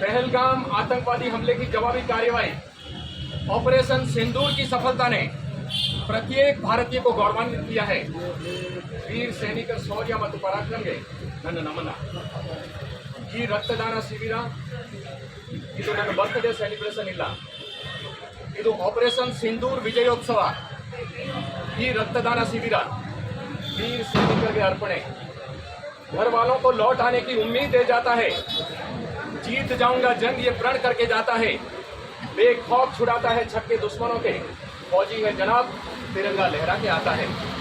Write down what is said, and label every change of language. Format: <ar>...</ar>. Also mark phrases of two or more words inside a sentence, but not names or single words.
<hi>पहलगाम आतंकवादी हमले की जवाबी कार्यवाही ऑपरेशन सिंदूर की सफलता ने प्रत्येक भारतीय को गौरवान्वित किया है।</hi> <kn>ವೀರ ಸೈನಿಕರ ಶೌರ್ಯ ಮತ್ತು ಪರಾಕ್ರಮಕ್ಕೆ ನನ್ನ ನಮನ। ಈ ರಕ್ತದಾನ ಶಿಬಿರ ಇದು ನನ್ನ</kn> <en>birthday celebration</en> <kn>ಇಲ್ಲ, ಇದು ಆಪರೇಷನ್ ಸಿಂದೂರ್ ವಿಜಯೋತ್ಸವ।</kn> <hi>ಈ रक्तदान शिविर वीर सैनिकर के अर्पण है। घर वालों को लौट आने की उम्मीद दे जाता है। जीत जाऊंगा जंग ये प्रण करके जाता है। बेखौफ छुड़ाता है छक्के दुश्मनों के। फौजी है जनाब तिरंगा लहरा के आता है।</hi>